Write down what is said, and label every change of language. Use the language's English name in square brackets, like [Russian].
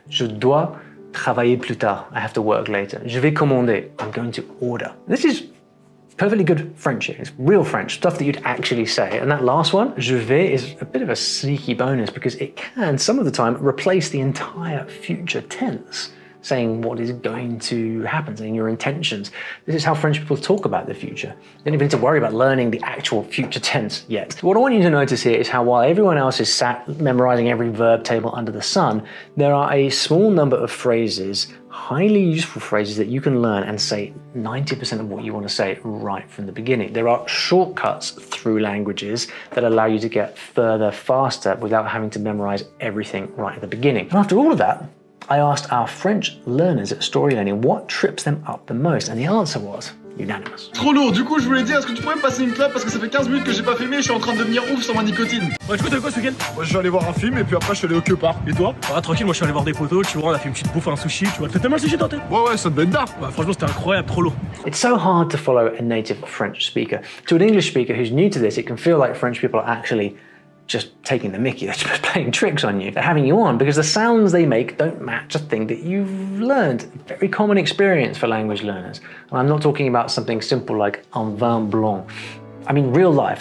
[French] Je dois travailler plus tard. [English] I have to work later. [French] Je vais commander. [English] I'm going to order. This is perfectly good French here. It's real French, stuff that you'd actually say. And that last one, je vais, is a bit of a sneaky bonus because it can, some of the time, replace the entire future tense. saying what is going to happen, saying your intentions. This is how French people talk about the future. They don't even need to worry about learning the actual future tense yet. What I want you to notice here is how while everyone else is sat memorizing every verb table under the sun, there are a small number of phrases, highly useful phrases that you can learn and say 90% of what you want to say right from the beginning. There are shortcuts through languages that allow you to get further faster without having to memorize everything right at the beginning. And after all of that, I asked our French learners at Story Learning what trips them up the most, and the answer was unanimous. [French] Trop lourd, du coup je voulais dire, est-ce que tu pourrais me passer une clope parce que ça fait 15 minutes que j'ai pas fumé et je suis en train de devenir ouf sur ma nicotine. Ouais, du coup, t'as fait quoi ce week-end? Moi je suis allé voir un film et puis après je suis allé au Keupa. Et toi? Ah, tranquille, moi je suis allé voir des potos, tu vois, on a fait une petite bouffe, un sushi, tu vois. T'as tellement le sushi dans ta tête? Ouais, ça devait être d'art. Bah, franchement, c'était incroyable, trop lourd. [English] It's so hard to follow a native French speaker. To an English speaker who's new to this, it can feel like French people are actually just taking the mickey, they're just playing tricks on you. They're having you on because the sounds they make don't match a thing that you've learned. Very common experience for language learners. And I'm not talking about something simple like [French] un vin blanc. [English] I mean real life.